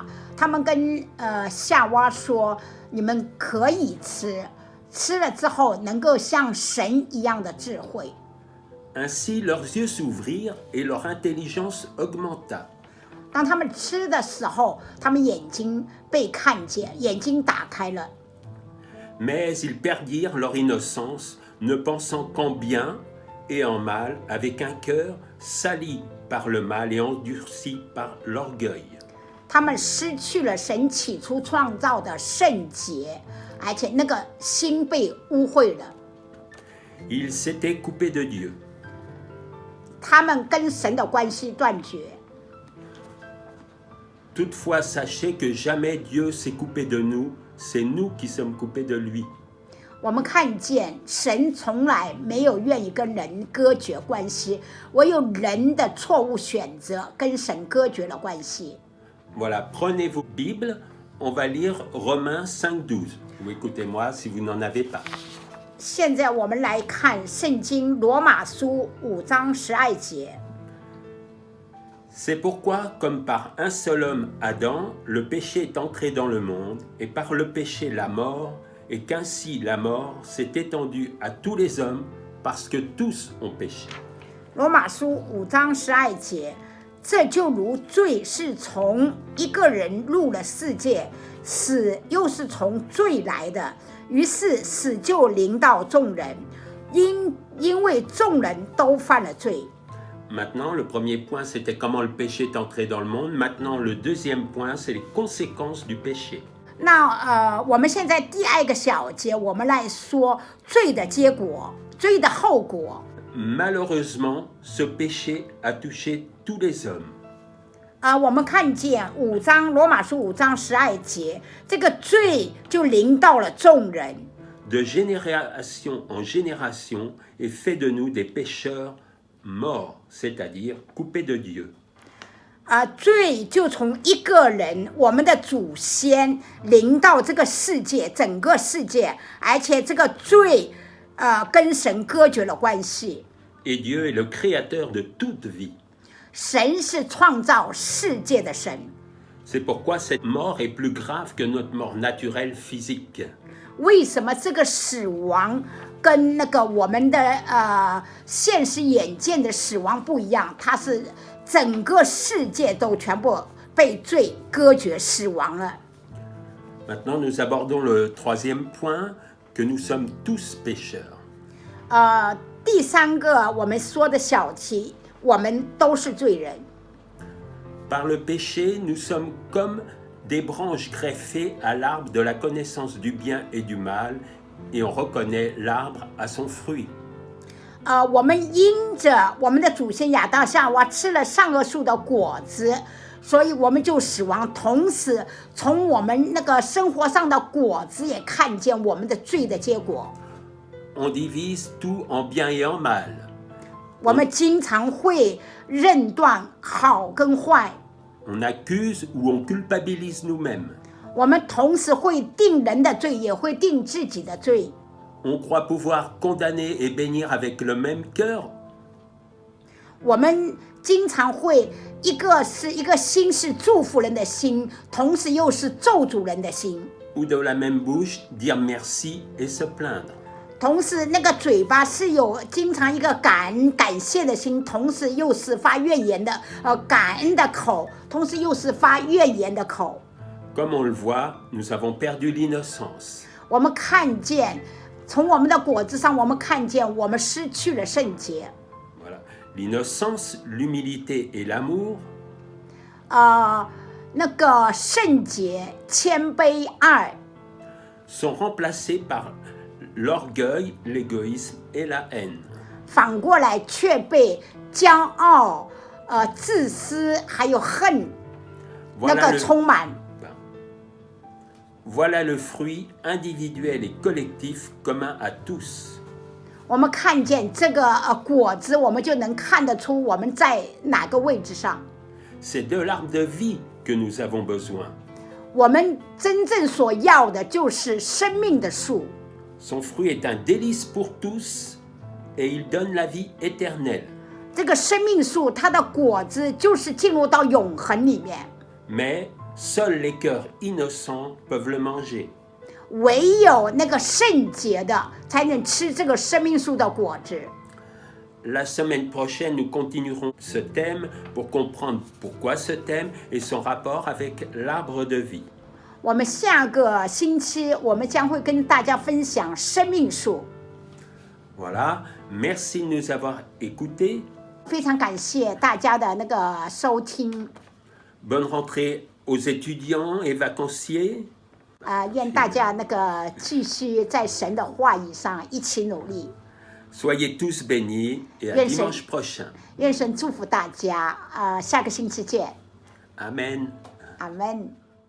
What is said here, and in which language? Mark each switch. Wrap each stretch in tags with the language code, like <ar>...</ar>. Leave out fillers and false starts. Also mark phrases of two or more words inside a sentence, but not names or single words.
<zh>他们跟夏娃说，你们可以吃，吃了之后能够像神一样的智慧。</zh> <fr>Ainsi leurs yeux s'ouvrirent et leur intelligence augmenta.</fr> <zh>当他们吃的时候，他们眼睛被看见，眼睛打开了。</zh> <fr>Mais ils perdirent leur innocence, ne pensant qu'en bien et en mal, avec un cœur sali par le mal et endurci par l'orgueil.</fr> <zh>他们失去了神起初创造的圣洁， 而且那个心被污秽了。</zh> <fr>Ils s'étaient coupés de Dieu.</fr> <zh>他们跟神的关系断绝。</zh> <fr>Toutefois, sachez que jamais Dieu s'est coupé de nous, c'est nous qui sommes coupés de lui.</fr> <zh>我们看见神从来没有愿意跟人割绝关系，唯有人的错误选择跟神割绝了关系。</zh> <fr>Voilà, prenez vos Bibles, on va lire Romains 5:12. Ou écoutez-moi si vous n'en avez pas.</fr> <zh>现在我们来看圣经罗马书5章12节。</zh> <fr>C'est pourquoi, comme par un seul homme, Adam, le péché est entré dans le monde, et par le péché la mort, et qu'ainsi la mort s'est étendue à tous les hommes, parce que tous ont péché.</fr> <zh>罗马书5章12节，这就如罪是从一个人入了世界，死又是从罪来的，于是死就临到众人，因为众人都犯了罪。</zh> <fr>Maintenant, le premier point, c'était comment le péché est entré dans le monde. Maintenant, le deuxième point, c'est les conséquences du péché.</fr> <zh>那我们现在第二个小节，我们来说罪的结果，罪的后果。</zh> <fr>Malheureusement, ce péché a touché tous les hommes.</fr> <zh>我们看见罗马书5章12节，这个罪就临到了众人。</zh> <fr>De génération en génération, et fait de nous des pécheurs morts, c'est-à-dire coupés de Dieu.</fr> <zh>罪就从一个人，我们的祖先临到这个世界，整个世界，而且这个罪跟神割绝了关系。</zh> <fr>Et Dieu est le créateur de toute vie.</fr> <zh>神是创造世界的神。</zh> <fr>C'est pourquoi cette mort est plus grave que notre mort naturelle physique.</fr> <zh>为什么这个死亡跟那个我们的现实眼见的死亡不一样？它是整个世界都全部被罪割绝死亡了。</zh> <fr>Maintenant, nous abordons le troisième point, que nous sommes tous pécheurs.</fr> <zh>第三个我们说的小题，我们都是罪人。</zh> <fr>Par le péché, nous sommes comme des branches greffées à l'arbre de la connaissance du bien et du mal, et on reconnaît l'arbre à son fruit.</fr> <zh>我们因着我们的祖先亚当夏娃吃了善恶树的果子，所以我们就死亡。同时，从我们那个生活上的果子也看见我们的罪的结果。</zh> <fr>On divise tout en bien et en mal.</fr> <zh>我们经常会认断好跟坏。</zh> <fr>On accuse ou on culpabilise nous-mêmes.</fr> <zh>我们同时会定人的罪，也会定自己的罪。</zh> <fr>On croit pouvoir condamner et bénir avec le même cœur.</fr> <zh>我们经常会一个心是祝福人的心，同时又是咒诅人的心。</zh> <fr>Ou de la même bouche dire merci et se plaindre.</fr> <zh>同时，那个嘴巴是有经常一个感谢的心，同时又是发怨言的感恩的口，同时又是发怨言的口。</zh> <fr>Comme on le voit, nous avons perdu l'innocence.</fr> <zh>我们看见，从我们的果子上，我们看见我们失去了圣洁。</zh> <fr>Voilà. L'innocence, l'humilité et l'amour.</fr> <zh>那个圣洁、谦卑、爱</zh> <fr>sont remplacés par l'orgueil, l'égoïsme et la haine.</fr> <zh>反过来却被骄傲、自私还有恨那个充满。</zh> <fr>Voilà le fruit individuel et collectif commun à tous.</fr> <zh>我们看见这个果子，我们就能看得出我们在哪个位置上。</zh> <fr>C'est de l'arbre de vie que nous avons besoin.</fr> <zh>我们真正所要的就是生命的树。</zh> <fr>Son fruit est un délice pour tous et il donne la vie éternelle.</fr> <zh>这个生命树，它的果子就是进入到永恒里面。</zh> <fr>Mais seuls les cœurs innocents peuvent le manger.</fr> <zh>唯有那个圣洁的才能吃这个生命树的果子。</zh> <fr>La semaine prochaine, nous continuerons ce thème pour comprendre pourquoi ce thème et son rapport avec l'arbre de vie.</fr> <zh>我们下个星期我们将会跟大家分享生命树。</zh> <fr>Voilà, merci de nous avoir écoutés.</fr> <zh>非常感谢大家的那个收听。</zh> <fr>Bonne rentrée aux étudiants et vacanciers.</fr> <zh>愿大家那个继续在神的话语上一起努力。</zh> <fr>Soyez tous bénis et à Yes, dimanche prochain.</fr> <zh>愿神祝福大家，下个星期见，</zh> <fr>Amen.</fr> <zh>阿门。</zh>